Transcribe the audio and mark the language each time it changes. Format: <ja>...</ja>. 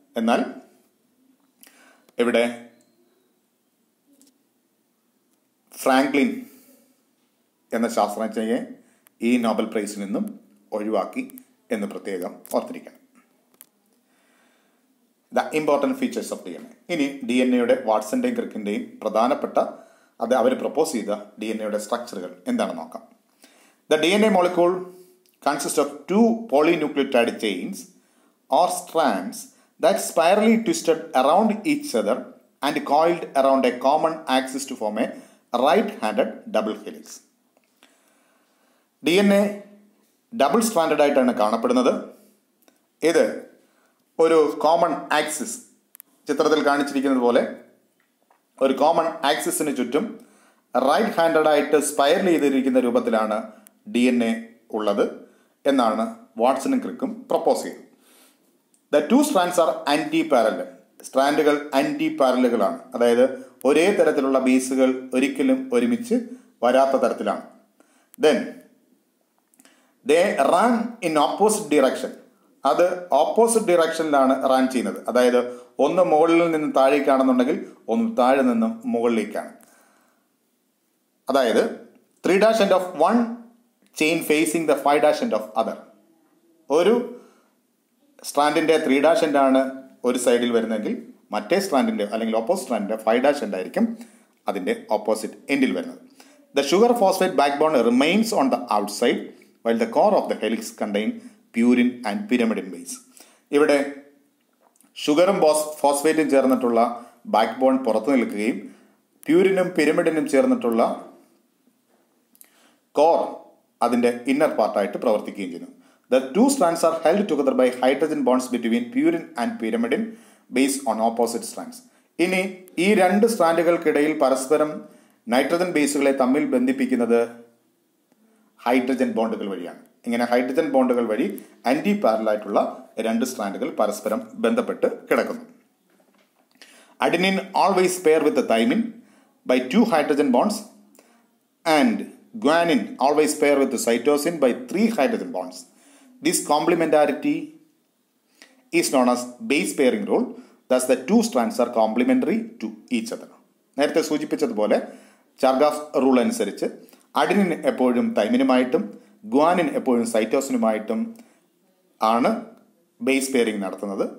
<ml>എന്നാൽ ഇവിടെ ഫ്രാങ്ക്ലിൻ എന്ന ശാസ്ത്രജ്ഞയെ ഈ നോബൽ പ്രൈസിൽ നിന്നും ഒഴിവാക്കി എന്ന് പ്രത്യേകം ഓർത്തിരിക്കണം.</ml> <en>The important features of DNA.</en> <ml>ഇനി DNAയുടെ വാട്സൻ്റെയും ക്രിക്കിൻ്റെയും പ്രധാനപ്പെട്ട അവർ പ്രപ്പോസ് ചെയ്ത DNAയുടെ സ്ട്രക്ചറുകൾ എന്താണെന്ന് നോക്കാം.</ml> <en>The DNA molecule consist of 2 polynucleotide chains or strands that spirally twisted around each other and coiled around a common axis to form a right-handed double helix.</en> <ml>DNA double stranded ആയിട്ടാണ് കാണപ്പെടുന്നത്. ഇത് ഒരു common axis, ചിത്രത്തിൽ കാണിച്ചിരിക്കുന്നത് പോലെ ഒരു common ആക്സിസിന് ചുറ്റും right handed ആയിട്ട് സ്പൈറൽ ചെയ്തിരിക്കുന്ന രൂപത്തിലാണ് DNA ഉള്ളത് എന്നാണ് വാട്സണും ക്രിക്കും പ്രപ്പോസ് ചെയ്തത്.</ml> <en>The 2 strands are anti parallel.</en> <ml>സ്ട്രാൻഡുകൾ anti പാരലുകളാണ്, അതായത് ഒരേ തരത്തിലുള്ള ബേസുകൾ ഒരിക്കലും ഒരുമിച്ച് വരാത്ത തരത്തിലാണ്.</ml> <en>Then they run in opposite direction.</en> <ml>അത് ഓപ്പോസിറ്റ് ഡിറക്ഷനിലാണ് റൺ ചെയ്യുന്നത്. അതായത് ഒന്ന് മുകളിൽ നിന്ന് താഴേക്കാണെന്നുണ്ടെങ്കിൽ ഒന്ന് താഴെ നിന്നും മുകളിലേക്കാണ്. അതായത്</ml> <en>3' end of one chain facing the 5' end of other.</en> <ml>ഒരു സ്ട്രാൻഡിൻ്റെ 3' end ആണ് ഒരു സൈഡിൽ വരുന്നതെങ്കിൽ മറ്റേ സ്ട്രാൻഡിൻ്റെ അല്ലെങ്കിൽ ഓപ്പോസിറ്റ് സ്ട്രാൻഡിൻ്റെ 5' end ആയിരിക്കും അതിൻ്റെ ഓപ്പോസിറ്റ് എൻഡിൽ വരുന്നത്.</ml> <en>The sugar phosphate backbone remains on the outside while the core of the helix contain purine and pyrimidine base.</en> <ml>ഇവിടെ ഷുഗറും ഫോസ്ഫേറ്റും ചേർന്നിട്ടുള്ള ബാക്ക് ബോൺ പുറത്തു നിൽക്കുകയും പ്യൂരിനും പിരമിഡിനും ചേർന്നിട്ടുള്ള കോർ അതിൻ്റെ ഇന്നർ പാർട്ടായിട്ട് പ്രവർത്തിക്കുകയും ചെയ്യുന്നു.</ml> <en>The two strands are held together by hydrogen bonds between purine and pyrimidine based on opposite strands.</en> <ml>ഇനി ഈ രണ്ട് സ്ട്രാൻഡുകൾക്കിടയിൽ പരസ്പരം നൈട്രജൻ ബേസുകളെ തമ്മിൽ ബന്ധിപ്പിക്കുന്നത് ഹൈഡ്രജൻ ബോണ്ടുകൾ വഴിയാണ്. ഇങ്ങനെ ഹൈഡ്രജൻ ബോണ്ടുകൾ വഴി ആന്റി പാരലായിട്ടുള്ള രണ്ട് സ്ട്രാൻഡുകൾ പരസ്പരം ബന്ധപ്പെട്ട് കിടക്കുന്നു.</ml> <en>Adenine always pair with thymine by 2 hydrogen bonds and guanine always pair with cytosine by 3 hydrogen bonds. This complementarity is known as base pairing rule. Thus the two strands are complementary to each other.</en> <ml>നേരത്തെ സൂചിപ്പിച്ചതുപോലെ ചാർഗാഫ് rule അനുസരിച്ച് adenine എപ്പോഴും തൈമിനുമായിട്ടും guanine എപ്പോഴും സൈറ്റോസിനുമായിട്ടും ആണ് base pairing നടത്തുന്നത്.</ml>